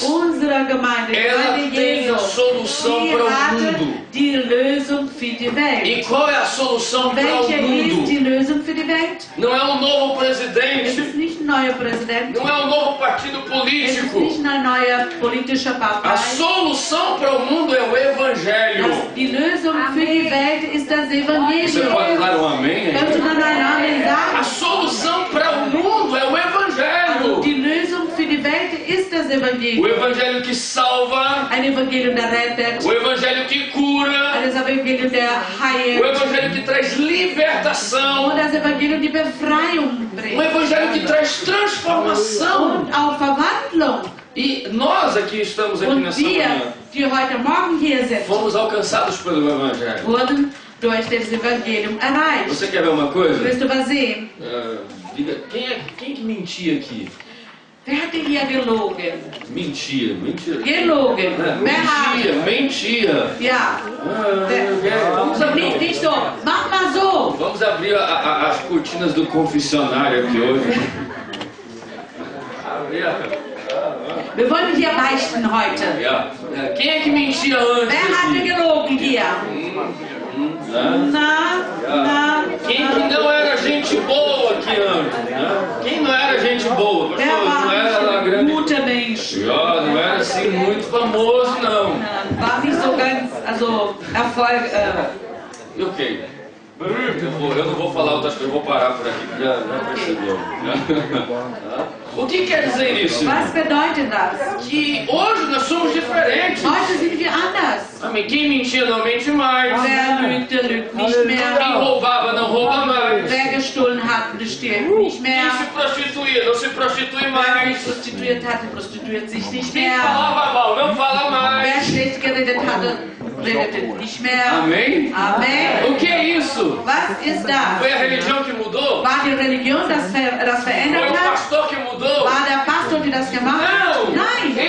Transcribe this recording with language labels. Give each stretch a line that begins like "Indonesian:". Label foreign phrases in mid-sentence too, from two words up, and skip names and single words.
German: unsere Gemeinde,
Portuguese: ela
German: Gemeinde
Portuguese: tem a
German: Jesu,
Portuguese: solução
German: die
Portuguese: para o
German: hat
Portuguese: mundo.
German: die Lösung für die Welt.
Portuguese: E qual é a solução para o
German: Welche ist die
Portuguese: mundo?
German: Lösung für die Welt?
Portuguese: Não é um novo
German: Es
Portuguese: presidente,
German: ist nicht ein neuer Präsident,
Portuguese: não é um novo partido
German: es ist
Portuguese: político.
German: nicht eine neue politische
Portuguese: A
German: Partei.
Portuguese: solução para o mundo é o evangelho.
German: Die Lösung für die Welt ist das
Portuguese: Você
German: Evangelium.
Portuguese: pode dar um amém?
German: Kannst du dann einen Amen
Portuguese: A
German: sagen?
Portuguese: solução para o mundo é o evangelho.
German: Die Lösung für die Welt ist das
Portuguese: O
German: Evangelium.
Portuguese: evangelho que salva,
German: Ein Evangelium, der rettet,
Portuguese: o evangelho que cura,
German: ein Evangelium, der
Portuguese: o
German: heilt
Portuguese: evangelho que traz libertação,
German: und das Evangelium, die Befreiung
Portuguese: o
German: bringt
Portuguese: evangelho que traz transformação.
German: und auch Verwandlung.
Portuguese: E nós aqui estamos aqui
German: Und
Portuguese: nessa manhã,
German: wir, die heute Morgen hier sind,
Portuguese: fomos alcançados pelo evangelho.
German: wurden durch das Evangelium erreicht.
Portuguese: Você quer ver uma coisa?
German: Willst du was sehen?
Portuguese: Diga, quem que mentia aqui?
German: Wer hatte hier gelogen?
Portuguese: Mentia.
German: Gelogen. Wer hat?
Portuguese: Mentia.
German: Ja.
Portuguese: Vamos abrir,
German: Nicht so. Mach mal so.
Portuguese: vamos abrir as cortinas do confessionário aqui hoje.
German: Wir wollen hier beichten heute.
Portuguese: Quem é que mentia antes?
German: Wer hatte
Portuguese: Aqui?
German: gelogen hier?
Portuguese: Na. Quem que não era gente boa aqui antes? Né? Quem não era gente boa?
German: Wer
Portuguese: Pastor, não era lá
German: war ein
Portuguese: grande.
German: guter Mensch?
Portuguese: Não era assim muito famoso, não.
German: War nicht so ganz, also Erfolg.
Portuguese: Ok. Eu não vou falar outras coisas, eu vou parar por aqui, já percebeu. O que quer dizer isso?
German: Was bedeutet das?
Portuguese: Que hoje nós somos diferentes.
German: Heute sind wir anders.
Portuguese: Amém. Quem mentia não mente mais.
German: Wer lügt, der lügt nicht
Portuguese: Quem
German: mehr.
Portuguese: roubava não rouba mais.
German: Wer gestohlen hat, bestiehlt nicht
Portuguese: Quem
German: mehr.
Portuguese: se prostituía não se prostitui
German: Wer
Portuguese: mais.
German: sich prostituiert hatte, prostituiert sich nicht
Portuguese: Quem
German: mehr.
Portuguese: falava mal não fala
German: Wer
Portuguese: mais.
German: schlecht geredet hatte, redete nicht mehr.
Portuguese: Amém?
German: Amen.
Portuguese: O que é isso?
German: Was ist das?
Portuguese: Foi a religião que mudou?
German: War die Religion das
Portuguese: Foi
German: verändert
Portuguese: o
German: hat?
Portuguese: pastor que mudou?
German: War der Pastor, die das gemacht hat?
Portuguese: Não!
German: Nein.